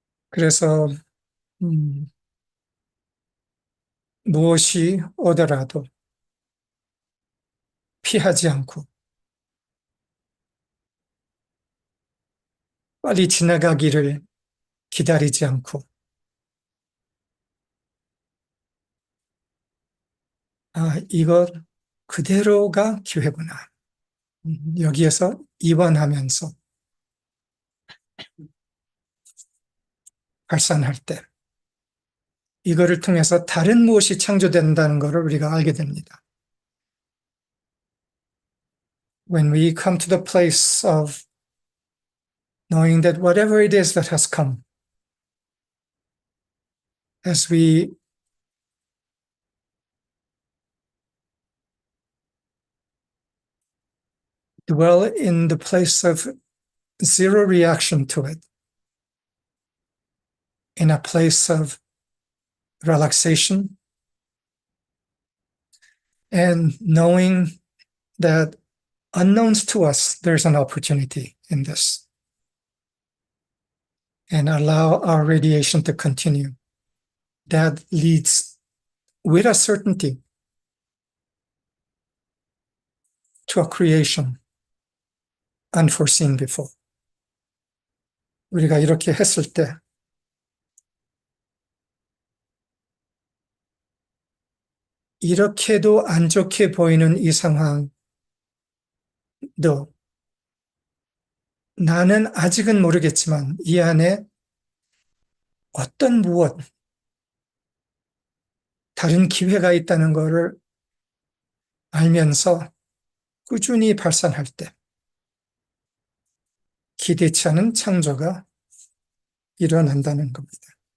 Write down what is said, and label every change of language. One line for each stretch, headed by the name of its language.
Korean: 그래서 무엇이 오더라도 피하지 않고 빨리 지나가기를 기다리지 않고 이것 그대로가 기회구나. 여기에서 이완하면서 발산할 때 이거를 통해서 다른 무엇이 창조된다는 것을 우리가 알게 됩니다.
English: When we come to the place of knowing that whatever it is that has come, as we dwell in the place of zero reaction to it, in a place of relaxation, and knowing that unknowns to us, there's an opportunity in this, and allow our radiation to continue. That leads with a certainty to a creation unforeseen before.
Korean: 우리가 이렇게 했을 때 이렇게도 안 좋게 보이는 이 상황도 나는 아직은 모르겠지만 이 안에 어떤 무엇 다른 기회가 있다는 것을 알면서 꾸준히 발산할 때 기대치 않은 창조가 일어난다는 겁니다.